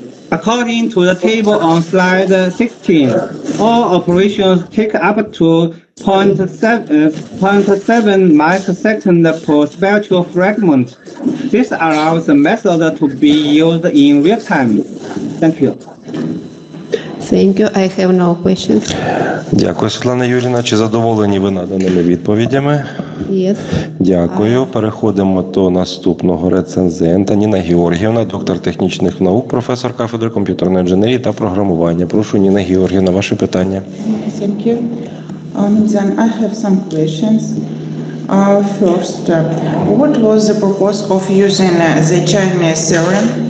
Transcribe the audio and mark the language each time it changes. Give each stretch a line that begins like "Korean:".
English: According to the table on slide 16, all operations take up to 0.7 microsecond per spectral fragment. This allows the method to be used in real time. Thank you. Thank you. I have no questions.
Ukrainian: Дякую, Світлана Юріївна. Чи задоволені ви наданими відповідями?
English: Yes.
Ukrainian: Дякую. Переходимо до наступного рецензента. Ніна Георгіївна, доктор технічних наук, професор кафедри комп'ютерної інженерії та програмування. Прошу, Ніна Георгіївна, ваше питання.
English: Thank you. Then I have some questions. First, what was the purpose of using the Chinese theorem?